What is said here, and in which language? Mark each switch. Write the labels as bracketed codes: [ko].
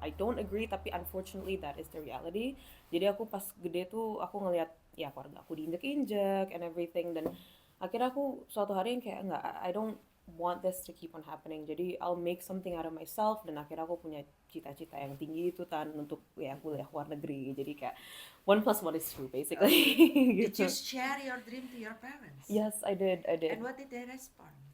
[en] I don't agree [id] tapi [en] unfortunately that is the reality. [id] Jadi aku pas gede tuh aku ngelihat ya keluarga aku diinjek-injek [en] and everything. [id] Dan akhirnya aku suatu hari yang kayak enggak, [en] I don't want this to keep on happening. [id] Jadi [en] I'll make something out of myself. [id] Dan akhirnya aku punya cita-cita yang tinggi itu kan untuk ya kuliah luar negeri. Jadi kayak [en] 1+1 is 2 basically. Did [id] gitu. [en] you share your dream to your parents? Yes, I did. And what did they respond?